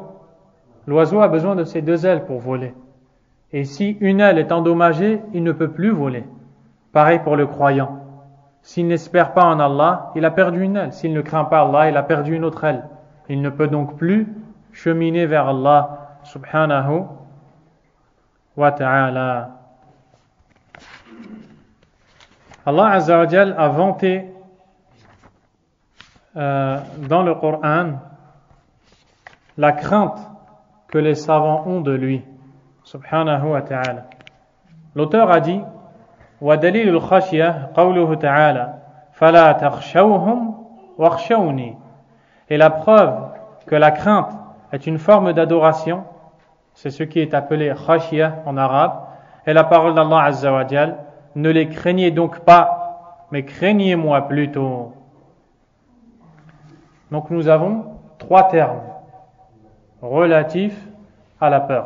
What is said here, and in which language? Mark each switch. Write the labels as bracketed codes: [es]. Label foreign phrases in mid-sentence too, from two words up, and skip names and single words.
[fr] L'oiseau a besoin de ses deux ailes pour voler. Et si une aile est endommagée, il ne peut plus voler. Pareil pour le croyant. S'il n'espère pas en Allah, il a perdu une aile. S'il ne craint pas Allah, il a perdu une autre aile. Il ne peut donc plus cheminer vers Allah [ar] سبحانه وتعالى. [fr] Allah [ar] عز وجل [fr] a vanté dans le Coran la crainte que les savants ont de lui, [ar] سبحانه وتعالى. [fr] L'auteur a dit [ar] وَدَلِيلُ الْخَشْيَةِ قَوْلُهُ تَعَالَى فَلَا تَخْشَوْهُمْ وَاخْشَوْنِي. [fr] Et la preuve que la crainte est une forme d'adoration, c'est ce qui est appelé khashiyah en arabe, et la parole d'Allah [ar] عز وجل, [fr] ne les craignez donc pas, mais craignez-moi plutôt. Donc nous avons 3 termes relatifs à la peur.